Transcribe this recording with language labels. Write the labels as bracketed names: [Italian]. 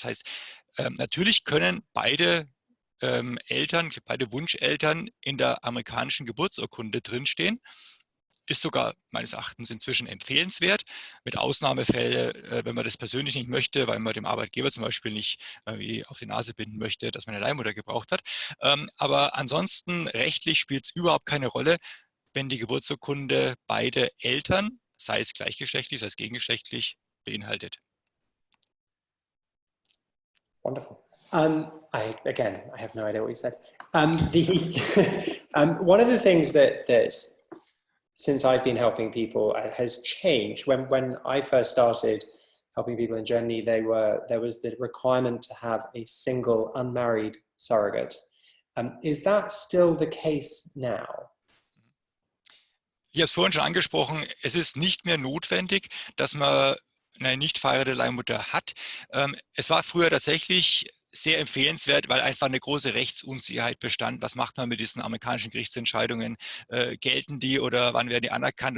[German] Das heißt, natürlich können beide beide Wunscheltern in der amerikanischen Geburtsurkunde drinstehen, ist sogar meines Erachtens inzwischen empfehlenswert, mit Ausnahmefällen, wenn man das persönlich nicht möchte, weil man dem Arbeitgeber zum Beispiel nicht auf die Nase binden möchte, dass man eine Leihmutter gebraucht hat. Aber ansonsten rechtlich spielt es überhaupt keine Rolle, wenn die Geburtsurkunde beide Eltern, sei es gleichgeschlechtlich, sei es gegengeschlechtlich, beinhaltet. [English] Wonderful. I have no idea what you said. One of the things that since I've been helping people has changed. When I first started helping people in Germany, there was the requirement to have a single unmarried surrogate. Is that still the case now? [German] Ich habe es vorhin schon angesprochen, es ist nicht mehr notwendig, dass man eine nicht verheiratete Leihmutter hat. Es war früher tatsächlich sehr empfehlenswert, weil einfach eine große Rechtsunsicherheit bestand. Was macht man mit diesen amerikanischen Gerichtsentscheidungen? Gelten die oder wann werden die anerkannt?